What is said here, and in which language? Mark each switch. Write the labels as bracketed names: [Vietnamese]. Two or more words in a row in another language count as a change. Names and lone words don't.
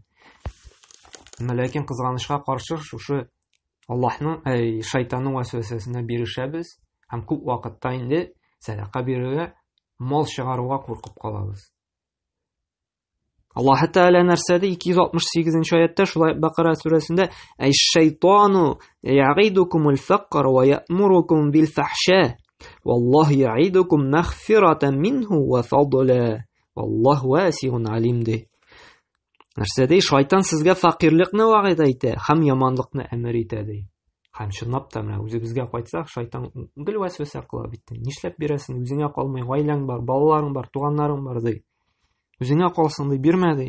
[Tatar] Әмма ләкин кызганычка каршы шушы Аллаһның, шайтанның вәсвәсәсенә бирешәбез, һәм күп вакытта инде садака бирүгә, мал чыгаруга куркып калабыз. Аллаһ Тәгалә нәрсә ди 268 аятта шулай Бакара сүрәсендә: [Arabic] "الشيطان يعدكم الفقر ويأمركم بالفحشاء والله يعدكم مغفرة منه وفضلا, والله واسع عليم" ди. [Tatar] Нәрсә ди? Шайтан сезгә фақирлыкны вәгъдә итә, һәм яманлыкны әмер итә ди. Һәм чынлап та менә үзебезгә кайтсак, шайтан гел вәсвәсә кыла бит. Нишләп бирәсең? Үзеңә калмый, гаиләң бар, балаларың бар, туганнарың бар ди. Үзеңә калсын ди, бирмә ди.